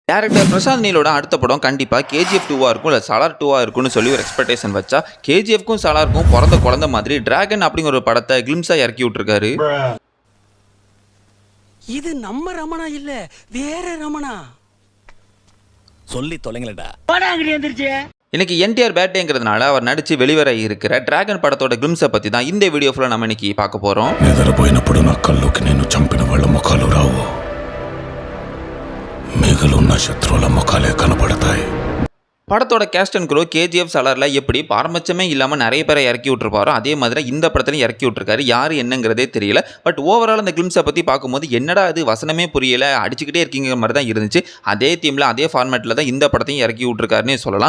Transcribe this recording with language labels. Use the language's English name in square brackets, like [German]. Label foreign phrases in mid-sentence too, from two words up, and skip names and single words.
[Tamil] டேரக்டர் பிரசாந்த் நீலோட அடுத்த படம் கண்டிப்பாக கேஜிஎஃப் 2-ஆ இருக்கும் இல்லை சாலார் 2-ஆ இருக்கும்னு சொல்லி ஒரு எக்ஸ்பெக்டேஷன் வச்சா கேஜிஎஃப்க்கும் சாலாருக்கும் பிறந்த குழந்தை மாதிரி டிராகன் அப்படிங்கிற ஒரு படத்தை கிளிம்ஸாக இறக்கி விட்டுருக்காரு. இது நம்ம ரமணா இல்ல வேற ரமணா சொல்லி தொலைங்களடா. இன்னைக்கு என்டிஆர் பேட்டேங்கிறதுனால அவர் நடிச்சு வெளிவர இருக்கிற டிராகன் படத்தோட கிளிம்ஸை பற்றி தான் இந்த வீடியோ ஃபுல்லாக நம்ம இன்னைக்கு பார்க்க போகிறோம். [Telugu] నిద్రపోయినప్పుడు నా కళ్ళుకి నేను చంపిన వాళ్ళ ముఖాలు రావు, మిగులున్న శత్రువుల ముఖాలే కనబడతాయి. [Tamil] படத்தோட [English] cast and crew [Tamil] கேஜிஎஃப் சாலாரில் எப்படி பாரபட்சமே இல்லாமல் நிறைய பேரை இறக்கி விட்டுருப்பாரோ அதே மாதிரி இந்த படத்துலையும் இறக்கி விட்டுருக்காரு. யார் என்னங்கிறதே தெரியல. [English] but overall [Tamil] அந்த கிளிம்ஸை பற்றி பார்க்கும்போது என்னடா அது வசனமே புரியலை, அடிச்சுக்கிட்டே இருக்கீங்கிற மாதிரி தான் இருந்துச்சு. அதே தீமில் அதே ஃபார்மேட்டில் தான் இந்த படத்தையும் இறக்கி விட்டுருக்காருன்னே சொல்லலாம்.